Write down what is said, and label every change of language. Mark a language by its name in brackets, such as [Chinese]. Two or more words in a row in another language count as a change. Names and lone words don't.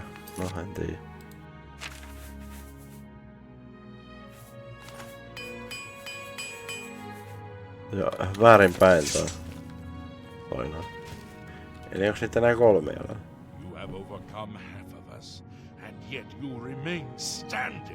[Finnish] No en tiedä. Joo, väärinpäin toinen. Eli onks niitä enää 3 jäljellä? [English] You have overcome half of us, and yet you remain standing.